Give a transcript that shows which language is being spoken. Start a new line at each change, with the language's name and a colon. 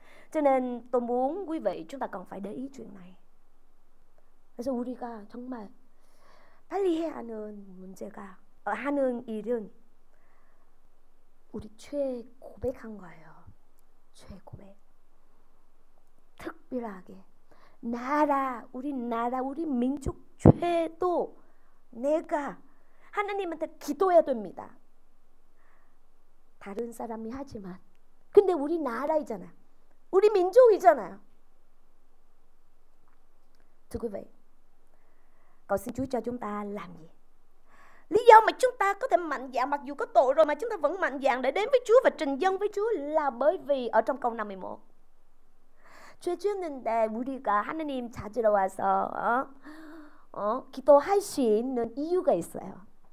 Vietnamese: Cho nên tôi muốn quý vị chúng ta cần phải để ý chuyện này.
Korean: 그래서 우리가 정말 빨리 해야 하는 문제가, 하는 일은 우리 죄 고백한 거예요. 죄 고백. 특별하게 우리 나라, 우리 민족 죄도 내가 하나님한테 기도해야 됩니다. 다른 사람이 하지만 근데 우리 나라이잖아요. 우리 민족이잖아요.
Vietnamese: Thưa quý vị, cầu xin Chúa cho chúng ta làm gì? Lý do mà chúng ta có thể mạnh dạn, mặc dù có tội rồi mà chúng ta vẫn mạnh dạn để đến với Chúa và trình dâng với Chúa là bởi vì ở trong câu 51
Korean: 죄 지었는데 우리가 하나님 찾으러 와서 기도할 수 있는 이유가 있어요.